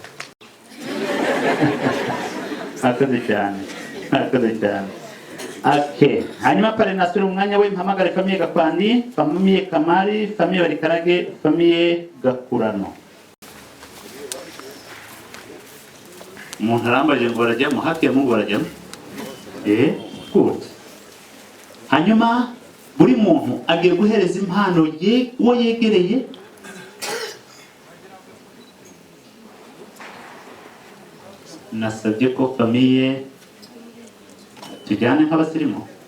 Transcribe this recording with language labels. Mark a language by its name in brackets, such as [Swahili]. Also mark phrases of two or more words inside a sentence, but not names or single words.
[Kinyarwanda] Akaze cyane. Okay. Hanyuma pale nasubira umwanya we mpamagare famiye Gakwandi, famiye Kamari, famiye Barikarage, famiye Gakurano. Umuntu arambaje ngo barajya mu haki ya Mungu barajya. Good. Hanyuma buri muntu agiye guhereza impano ye uwo yegereye. Nasabye ko famiye tujyane nk'abasirimu.